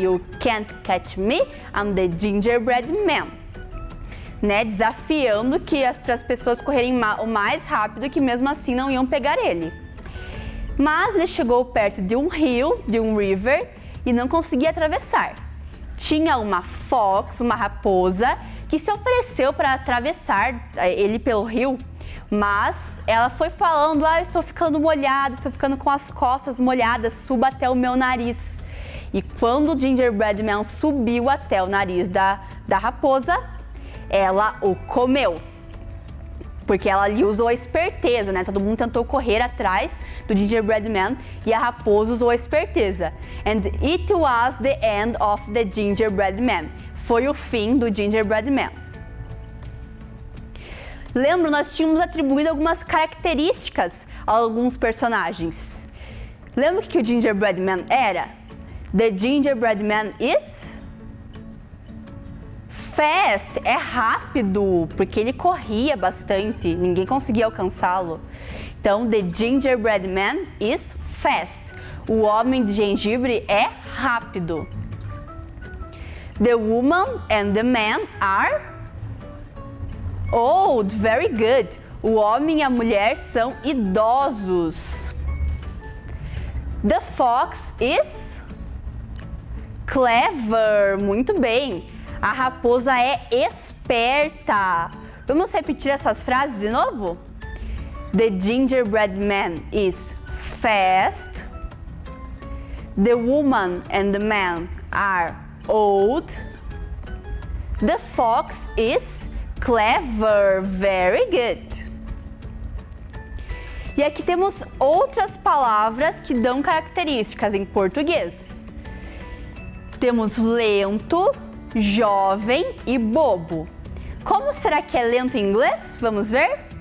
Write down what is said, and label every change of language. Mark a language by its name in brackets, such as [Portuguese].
[English] You can't catch me, I'm the gingerbread man. [Portuguese] Né? Desafiando para as pessoas correrem o mais rápido, que mesmo assim não iam pegar ele. Mas ele chegou perto de um rio, de um river, e não conseguia atravessar. Tinha uma fox, uma raposa, que se ofereceu para atravessar ele pelo rio, mas ela foi falando: estou ficando molhada, estou ficando com as costas molhadas, suba até o meu nariz. E quando o Gingerbread Man subiu até o nariz da raposa, ela o comeu. Porque ela ali usou a esperteza, né? Todo mundo tentou correr atrás do Gingerbread Man e a raposa usou a esperteza. [English] And it was the end of the Gingerbread Man. [Portuguese] Foi o fim do Gingerbread Man. Lembra, nós tínhamos atribuído algumas características a alguns personagens. Lembra o que o Gingerbread Man era? [English] The Gingerbread Man is fast, [Portuguese] é rápido, porque ele corria bastante, ninguém conseguia alcançá-lo. [English] Então, the Gingerbread Man is fast. [Portuguese] O homem de gengibre é rápido. [English] The woman and the man are old, very good. [Portuguese] O homem e a mulher são idosos. [English] The fox is clever, [Portuguese] muito bem. A raposa é esperta. Vamos repetir essas frases de novo? [English] The gingerbread man is fast. The woman and the man are old. The fox is clever, very good. [Portuguese] E aqui temos outras palavras que dão características em português. Temos lento, jovem e bobo. Como será que é lento em inglês? Vamos ver?